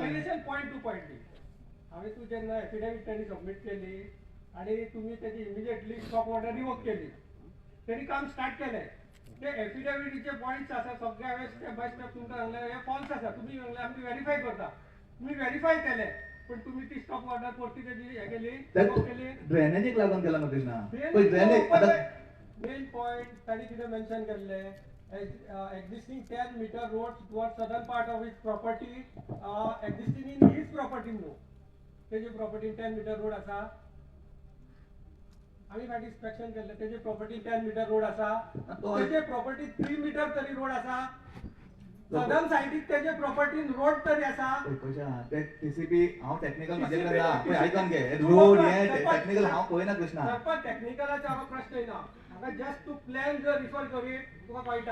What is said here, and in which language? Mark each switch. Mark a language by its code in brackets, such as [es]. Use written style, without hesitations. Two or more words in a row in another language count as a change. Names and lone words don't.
[en] explanation point to point [kok] हांवें तूं जेन्ना एफिडेविट तेणी सबमीट केली आनी तुमी तेजी [en] immediately stop order revoke [kok] केली तेणी काम स्टार्ट केलें ते एफिडेविटीचे पॉयंट्स आसा सगळे हांवें [en] step by step [kok] तुमकां सांगलें हे फॉल्स आसा तुमी सांगलें आमी व्हेरीफाय करता तुमी व्हेरीफाय केलें पण तुम्ही ती [en] stop order [kok] परती तेजी हे केली ड्रेनेजीक लागून केला मग कृष्णा पळय ड्रेनेज आता [en] main point [kok] ताणी कितें मेन्शन केल्ले [en] existing 10 meter road towards southern part of his property [kok] existing in his property न्हू तेजी प्रॉपर्टी [en] 10 meter road [kok] आसा आमी फाटी इन्स्पेक्शन केल्ले तेजी प्रॉपर्टी [en] 10 meter road [kok] आसा तेजे प्रॉपर्टी 3 meter तरी रोड आसा सदन साइडीक तेजे प्रॉपर्टीन रोड तरी आसा कशा ते TCP हांव टेक्निकल माझे कडेन ना पळय आयकन घे रोड हे टेक्निकल हांव पळयना कृष्णा पण टेक्निकलाचो हांगा प्रश्न येना हांगा जस्ट तू प्लॅन जर रिफर करीत तुका कळटा